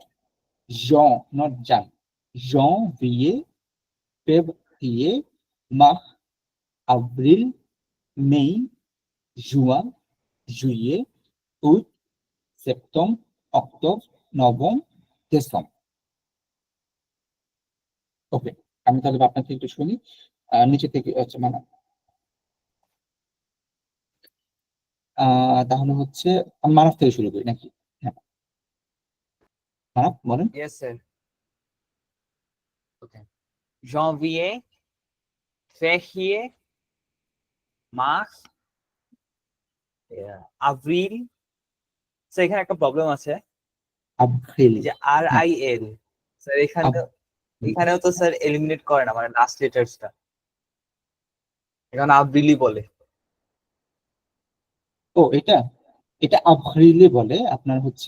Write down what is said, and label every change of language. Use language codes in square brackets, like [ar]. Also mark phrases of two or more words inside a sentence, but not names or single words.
[en] Not Jan. [fr] Janvier, février, mars, avril, mai, juin, juillet, août, septembre, octobre, novembre, décembre. [bn] ওকে, আমি তাহলে আপনার থেকে একটু শুনি। নিচে থেকে মানে তাহলে হচ্ছে মানব থেকে শুরু করি নাকি? হ্যাঁ, মানব বলেন। [en] Yes, sir. Okay. [fr] Janvier, février, mars, avril. [bn] স্যার এখানে একটা প্রবলেম আছে, আব্রিল, যে RIL স্যার এখানেও তো স্যার এলিমিনেট করে না, মানে লাস্ট লেটারসটা এখানে আব্রিলি বলে। ও এটা আব্রিলে বলে আপনার হচ্ছে।